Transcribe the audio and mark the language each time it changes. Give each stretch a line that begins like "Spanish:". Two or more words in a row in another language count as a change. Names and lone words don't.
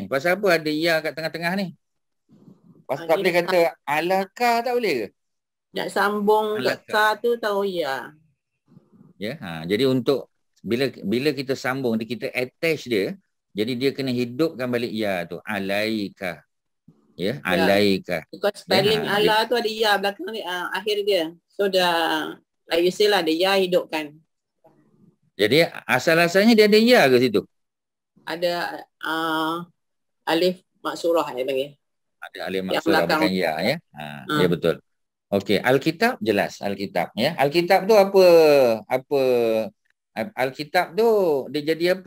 Malay: Pasal apa ada ya kat tengah-tengah ni? Pasal tak boleh kata alaka, tak boleh ke? Nak sambung ka tu tahu ya. Ya, jadi untuk bila kita sambung, kita attach dia, jadi dia kena hidupkan balik ya tu, alaika. Ya, alaika.
English: Because spelling
Malay: ala tu ada ya belakang ni, akhir dia. So dah
English: like you say
Malay: lah, ada ya hidupkan. Jadi asal-asalnya dia ada ya ke situ? Ada alif maksurah dia panggil. Ada alif maksurah bukan ya, ya. Ya betul. Okey, Alkitab jelas, Alkitab ya. Alkitab tu apa Alkitab tu dia jadi apa?